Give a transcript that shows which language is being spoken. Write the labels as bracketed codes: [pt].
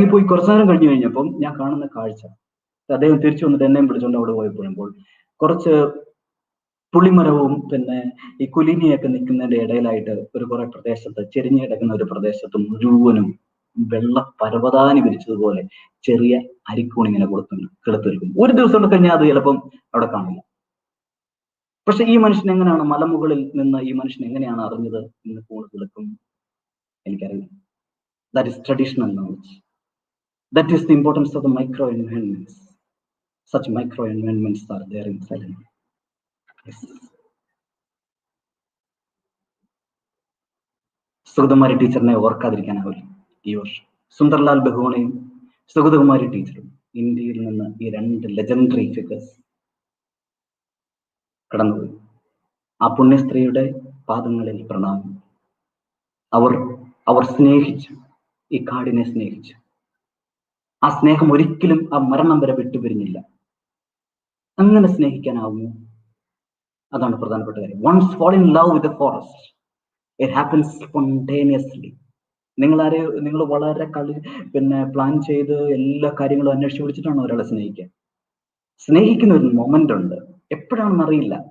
[ml] കുറച്ചു നേരം കഴിഞ്ഞു കഴിഞ്ഞപ്പം ഞാൻ കാണുന്ന കാഴ്ച, അദ്ദേഹം തിരിച്ചു വന്നിട്ട് എന്നെയും പിടിച്ചുകൊണ്ട് അവിടെ പോയപ്പോൾ കുറച്ച് പുളിമരവും പിന്നെ ഈ കുലിനിയൊക്കെ നിൽക്കുന്നതിന്റെ ഇടയിലായിട്ട് ഒരു കുറെ പ്രദേശത്ത് ചെരിഞ്ഞു കിടക്കുന്ന ഒരു പ്രദേശത്ത് മുഴുവനും വെള്ള പരവതാനി വിരിച്ചതുപോലെ ചെറിയ അരിക്കൂൺ ഇങ്ങനെ കിളുത്തിരിക്കും. ഒരു ദിവസം കഴിഞ്ഞാൽ അത് ചിലപ്പം അവിടെ കാണില്ല. പക്ഷെ ഈ മനുഷ്യൻ എങ്ങനെയാണ് മലമുകളിൽ നിന്ന് ഈ മനുഷ്യൻ എങ്ങനെയാണ് അറിഞ്ഞത് ഇന്ന് കൂൺ കിളുക്കും? എനിക്കറിയില്ല. [en] That is traditional knowledge. That is the importance of the micro environments. Such micro environments are there in Salem. Yes. [ml] Sugathakumari ടീച്ചറിനെ ഓർക്കാതിരിക്കാനാവില്ല ഈ വർഷം. സുന്ദർലാൽ ബഹുഗുണയും സുഗതകുമാരി ടീച്ചറും ഇന്ത്യയിൽ നിന്ന് ഈ രണ്ട് ലെജൻഡറി ഫിഗേഴ്സ് കടന്നുപോയി. ആ പുണ്യസ്ത്രീയുടെ പാദങ്ങളിൽ പ്രണാമം. അവർ സ്നേഹിച്ചു, ഈ കാടിനെ സ്നേഹിച്ചു. ആ സ്നേഹം ഒരിക്കലും ആ മരണം വരെ വിട്ടുപിരിഞ്ഞില്ല. അങ്ങനെ സ്നേഹിക്കാനാവുമോ? അതാണ് പ്രധാനപ്പെട്ട കാര്യം. [en] Once fall in love with the forest, it happens spontaneously. [ml] നിങ്ങൾ വളരെ പ്ലാൻ ചെയ്ത് എല്ലാ കാര്യങ്ങളും അന്വേഷിച്ച് പിടിച്ചിട്ടാണ് ഒരാളെ സ്നേഹിക്കുക. സ്നേഹിക്കുന്ന ഒരു മൊമെന്റ് ഉണ്ട്, എപ്പോഴാണെന്ന് അറിയില്ല.